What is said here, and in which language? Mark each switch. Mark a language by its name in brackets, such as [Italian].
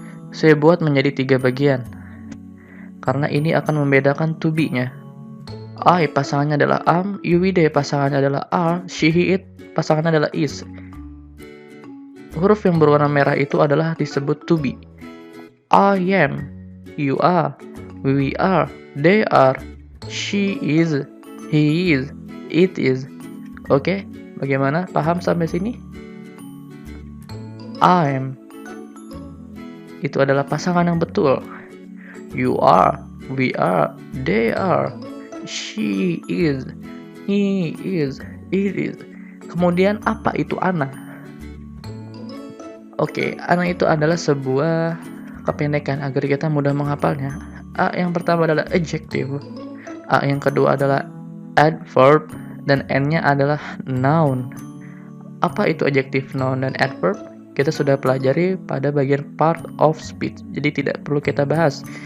[Indonesian] Saya buat menjadi 3 bagian karena ini akan membedakan to be-nya. I pasangannya adalah am, you, we, they pasangannya adalah are, she, he, it pasangannya adalah is. Huruf yang berwarna merah itu adalah disebut to be. [English] I am, you are, we are, they are, she is, he is, it is. [Indonesian] Oke, bagaimana? Paham sampai sini? [English] I'm. [Indonesian] Itu adalah pasangan yang betul. [English] You are, we are, they are, she is, he is, it is. [Indonesian] Kemudian apa itu ana? Oke, ana itu adalah sebuah kependekan agar kita mudah menghafalnya. A yang pertama adalah adjective. A yang kedua adalah adverb. Dan N-nya adalah noun. Apa itu adjective, noun, dan adverb? Kita sudah pelajari pada bagian part of speech, jadi tidak perlu kita bahas.